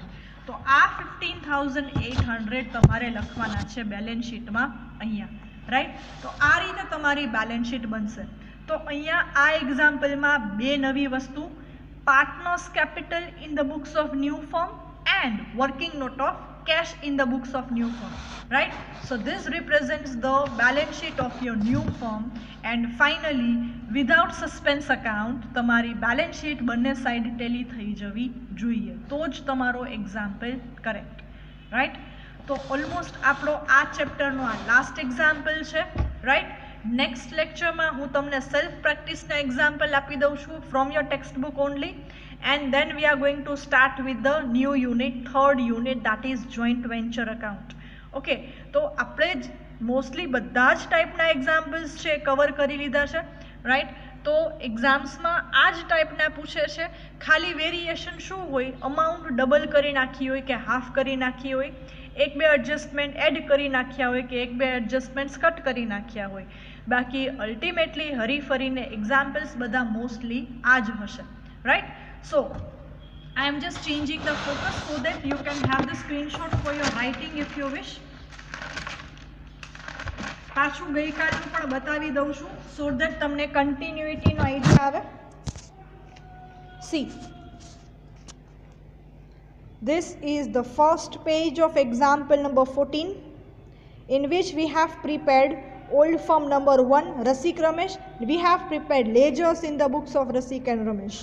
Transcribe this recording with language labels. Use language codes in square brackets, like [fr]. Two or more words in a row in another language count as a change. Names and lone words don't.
[gu] તો આ 15,800 તમારે લખવાના છે [en] balance sheetમાં [gu] અહીંયા. રાઈટ. તો આ રીતે તમારી [en] balance sheet [gu] બનશે. તો અહીંયા આ એક્ઝામ્પલમાં બે નવી વસ્તુ, [en] partners capital in the books of new firm and working note of cash in the books of new firm. Right. So this represents the balance sheet of your new firm. And finally, without suspense account, [gu] તમારી [en] balance sheet [gu] બંને [en] side tally [gu] થઈ જવી જોઈએ, તો જ તમારો [en] example correct. Right. [gu] તો ઓલમોસ્ટ આપણો આ ચેપ્ટરનો આ [en] last example [gu] છે. રાઈટ. [en] next lectureમાં [gu] હું તમને [en] self practiceના [gu] એક્ઝામ્પલ આપી દઉં છું [en] from your text book only. And then we are going to start with the new unit, third unit, that is joint venture account. [gu] Okay, તો આપણે મોસ્ટલી બધા જ [en] typeના examples [gu] છે કવર કરી લીધા છે. રાઈટ. તો એક્ઝામ્સમાં આ જ ટાઈપના પૂછે છે, ખાલી વેરિએશન શું હોય? [en] amount double [gu] કરી નાખી હોય કે હાફ કરી નાખી હોય, એક બે [en] adjustment add [gu] કરી નાખ્યા હોય કે એક બે [en] adjustments cut [gu] કરી નાખ્યા હોય. બાકી અલ્ટિમેટલી હરીફરીને એક્ઝામ્પલ્સ બધા મોસ્ટલી આ જ હશે. રાઈટ. [en] So I am just changing the focus so that you can have the screenshot for your writing if you wish. [gu] પાછું ગઈકાલનું પણ બતાવી દઉં છું [en] so that [gu] તમને [en] continuityનો idea [gu] આવે. [en] See, this is the first page of example number 14, in which we have prepared old firm number 1 Rasik Ramesh. We have prepared ledgers in the books of Rasik and Ramesh.